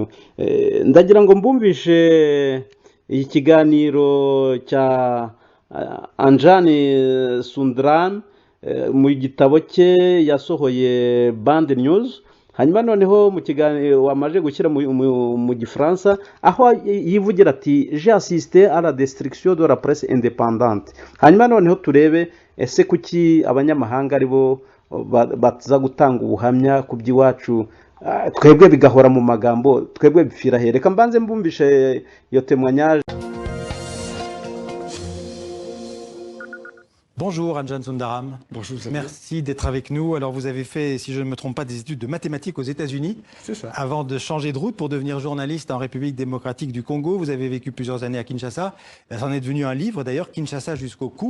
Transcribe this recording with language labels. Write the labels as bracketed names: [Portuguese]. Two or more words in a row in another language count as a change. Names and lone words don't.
[Kinyarwanda] Ndagira ngo mbumvishe ikiganiro cya Anjani Sundram mu gitabo cye yasohoye Band News, hanyuma noneho mu kiganiro wamaje gushyira mu gifaransa, aho yivugira ati [French] j'ai assisté à la destruction de la presse indépendante. [Kinyarwanda] Hanyuma noneho turebe ese kuki abanyamahanga aribo baza gutanga ubuhamya ku by'iwacu, twebwe bigahora mu magambo, twebwe bipfira he. Reka mbanze mbumvishe iyo témoignage. [French] Bonjour Anjan Sundaram. Bonjour. Merci d'être avec nous. Alors vous avez fait, si je ne me trompe pas, des études de mathématiques aux États-Unis. C'est ça. Avant de changer de route pour devenir journaliste en République démocratique du Congo. Vous avez vécu plusieurs années à Kinshasa. Ça en est devenu un livre d'ailleurs, Kinshasa jusqu'au cou.